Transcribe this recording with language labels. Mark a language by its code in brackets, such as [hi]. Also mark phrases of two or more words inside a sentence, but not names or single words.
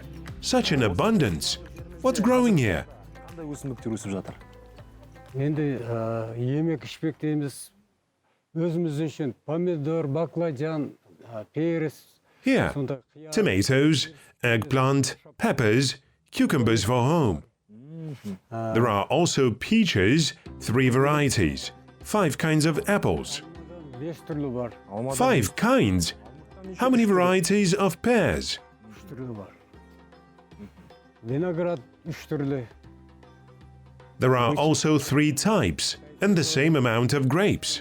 [en] Such an abundance! What's growing here? [kk] Енді емек ішпек дейміз, өзіміздің помидор, баклажан, перец. [en] Here, tomatoes, eggplant, peppers, cucumbers for home. There are also peaches, 3 varieties, 5 kinds of apples. 5 kinds? How many varieties of pears? There are also 3 types, and the same amount of grapes.